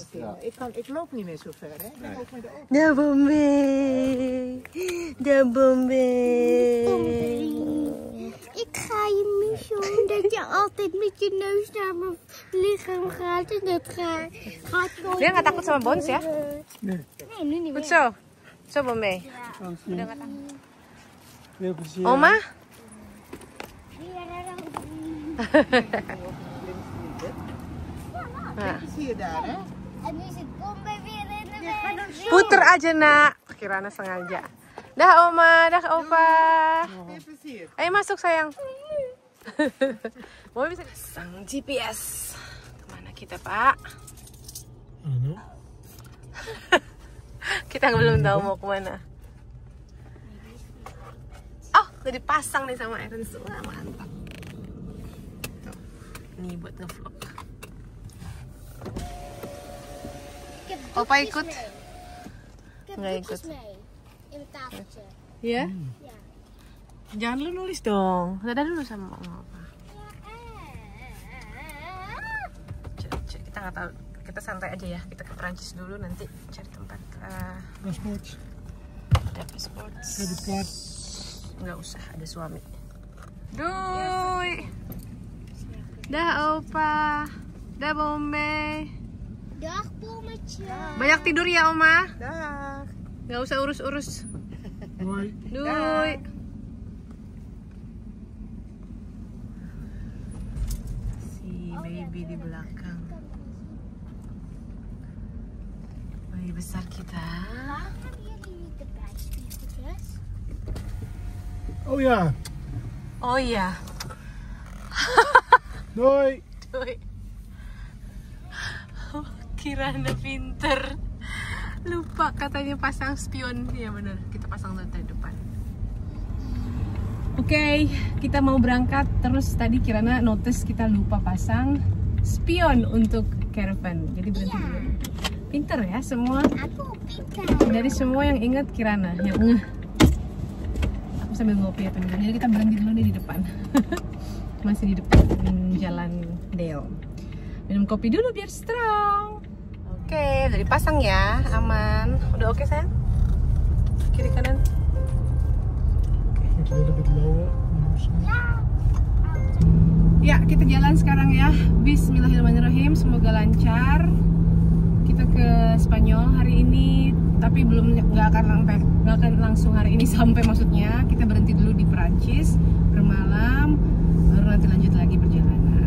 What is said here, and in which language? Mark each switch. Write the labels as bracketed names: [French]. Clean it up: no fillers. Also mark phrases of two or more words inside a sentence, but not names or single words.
[Dutch] Ik loop niet meer zo ver, hè? Ik ben ook met de auto. De Bombay. De Bombay. Ik ga je missen omdat je altijd met je neus naar mijn lichaam gaat en dat gaat nooit. [Indonesian] Dia nggak takut sama Bones ya? [Dutch] Nee. Nee, nu niet Goed meer. zo. Zo Bombay. Veel plezier. Oma? Nah. Zie je daar, hè? En nu zit Bombay weer in de weg. [Indonesian] Puter aja nak. Kirana sengaja. Dah Oma, dah Opa. [Dutch] Veel plezier. [Indonesian] Ayo masuk sayang. Mau bisa pasang GPS. Kemana kita Pak? Ano? Kita belum tahu mau kemana. Oh, udah dipasang nih sama Ernst. Wah, mantap. Tuh, nih buat ngevlog. [Dutch] Ik heb [Indonesian] Opa [Dutch] boekjes [Indonesian] ikut? [Dutch] mee. Ik heb [Indonesian] Nggak [Dutch] boekjes [Indonesian] ikut. [Dutch] mee in mijn tafeltje. [Indonesian] Ya? [Dutch] Ja. [Indonesian] Jangan lu nulis dong. Dadah dulu sama Oma. Kita nggak tahu. Kita santai aja ya. Kita ke Perancis dulu, nanti cari tempat. [Dutch] Paspoort. [Indonesian] Dapet sports. [Dutch] Creditcard. [Indonesian] Nggak usah, ada suami. [Dutch] Doei. [Indonesian] Dah Opa. Dah Bombay. [Dutch] Dag Bommetje. [Indonesian] Banyak tidur ya Oma. [Dutch] Dag. [Indonesian] Nggak usah urus-urus. [Dutch] Hoi. [Indonesian] Doei. Si baby di belakang. Bayi besar kita. [Dutch] Waarom hebben jullie niet de buitenspiegeltjes? Oh ja. [Indonesian] Oh iya. [Dutch] Doei. Doei. [Indonesian] Kirana pinter. Lupa katanya pasang spion. Ya bener, kita pasang dari depan. Oke, kita mau berangkat. Terus tadi Kirana notice kita lupa pasang spion untuk caravan. Jadi berhenti dulu. Pinter ya semua. Aku pintar. Dari semua yang ingat Kirana, yang ngeh. Aku sambil ngopi ya teman-teman. Jadi kita berhenti dulu nih di depan. Masih di depan jalan Dale. Minum kopi dulu biar strong. Oke, dari pasang ya, aman. Udah oke sayang? Kiri kanan. [Dutch] Moet je een beetje lower. [Indonesian] Ya, kita jalan sekarang ya. [Arabic] Bismillahirrahmanirrahim. [Indonesian] Semoga lancar. Kita ke Spanyol hari ini, tapi nggak akan langsung hari ini sampai, maksudnya kita berhenti dulu di Perancis bermalam, baru nanti lanjut lagi perjalanan.